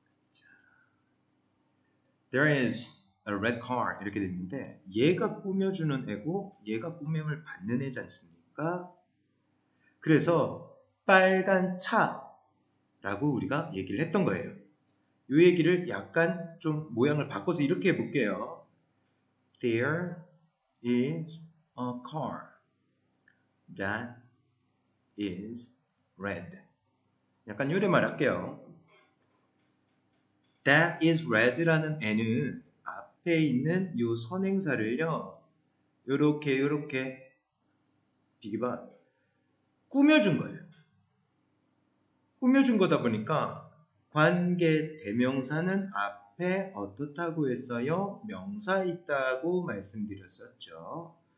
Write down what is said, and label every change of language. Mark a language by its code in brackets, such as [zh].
[ko] 자, [en] There is a red car [ko] 이렇게 돼 있는데 얘가 꾸며주는 애고 얘가 꾸밈을 받는 애지 않습니까? 그래서 빨간 차라고 우리가 얘기를 했던 거예요. 이 얘기를 약간 좀 모양을 바꿔서 이렇게 해볼게요. [en] There is a car that is red. [ko] 약간 요래말 할게요. [en] That is red [ko] 라는 애는 앞에 있는 요 선행사를요. 요렇게 비기봐 꾸며준 거예요. 꾸며준 거다 보니까 관계 대명사는 앞에 어떻다고 했어요? 명사 있다고 말씀드렸었죠.